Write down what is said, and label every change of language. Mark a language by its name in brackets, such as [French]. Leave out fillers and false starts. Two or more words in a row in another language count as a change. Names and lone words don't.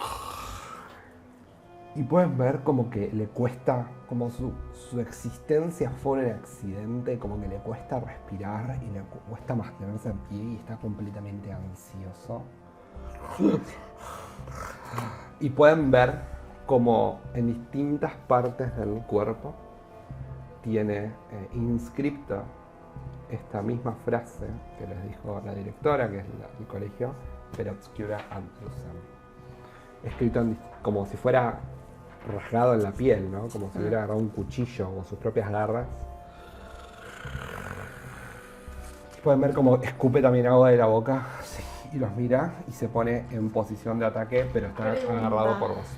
[Spanish] Y pueden ver como que le cuesta, como su existencia fue un accidente, como que le cuesta respirar y le cuesta mantenerse en pie y está completamente ansioso. Y pueden ver como en distintas partes del cuerpo tiene inscripta esta misma frase que les dijo la directora, que es del colegio, [Latin] per obscura ad lucem. [Spanish] Escrito como si fuera rasgado en la piel, ¿no? Como si hubiera agarrado un cuchillo con sus propias garras. Pueden ver cómo escupe también agua de la boca, sí, y los mira y se pone en posición de ataque, pero está agarrado por vos.